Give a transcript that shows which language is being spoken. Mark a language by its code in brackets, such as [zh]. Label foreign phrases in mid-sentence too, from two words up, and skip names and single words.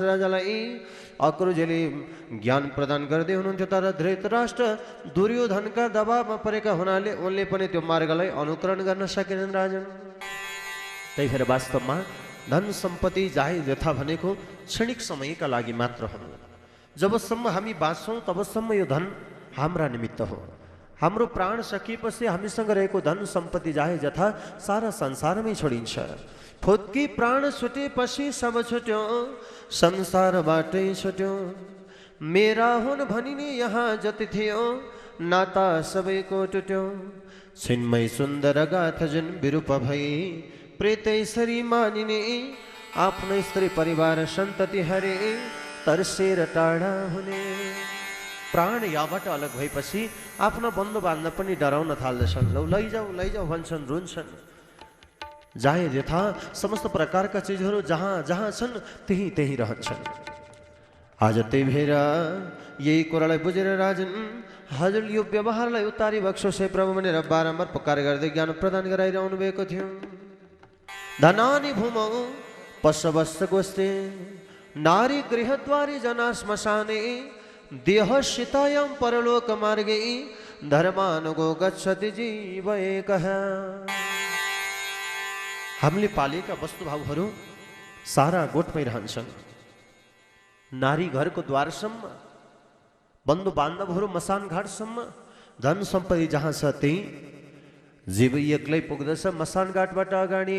[ne] राजालाई अक्रूजीले ज्ञान प्रदान गर्दै हुनुहुन्थ्यो तर धृतराष्ट्र दुर्योधनका दबावमा परेका हुनाले उनले पनि त्यो मार्गलाई अनुकरण गर्न सकेनन् राजन त्यही भएर वास्तवमा धन सम्पत्ति जाहेर यथा भनेको क्षणिक समयका लागि मात्र हो जबसम्म हामी बाँच्छौँ तबसम्म यो धन हाम्रा निमित्त हो हाम्रो प्राण सकिएपछि हामीसँग रहेको धन सम्पत्ति जाए जथा सारा संसारमै छोडिन्छ। फुत्की प्राण छुटेपछि सब छुट्यो, संसारबाटै छुट्यो। मेरा हुन् भनिने यहाँ जति थियो, नाता सबैको टुट्यो। छिन्मै सुन्दर गाथा जुन विरूप भई, प्रेतैसरी मानिने। आफ्नो स्त्री परिवार सन्तति हरे, तर्सेर टाढा हुने। प्राण यहाँबाट अलग भएपछि आफ्ना बन्धु बान्धव पनि डराउन थाल्दछन्। लौ लैजाऊ भन्छन्, रुन्छन्। जाए यथा समस्त प्रकारका चिजहरू जहाँ जहाँ छन् त्यही त्यही रहन्छन्। आज त्यही भएर यही कुरालाई बुझेर राजन हजुर यो व्यवहारलाई उतारी बक्सोस् हे प्रभु भनेर बारम्बार पुकार गर्दै ज्ञान प्रदान गराइरहनु भएको थियो। [sa] धनानि भूमौ पशवस्त गोस्ते, नारी गृहद्वारी जना श्मशाने। देह शितायां परलोक मार्गे, धर्मानुगो गच्छति जीव एकः। [ne] हामीले पालेका वस्तुभावहरू सारा गोठमै रहन्छन्। नारी घरको द्वारसम्म, बन्धु बान्धवहरू मसान घाटसम्म, धन सम्पत्ति जहाँ छ त्यही जीव एक्लै पुग्दछ मसान घाटबाट अगाडि।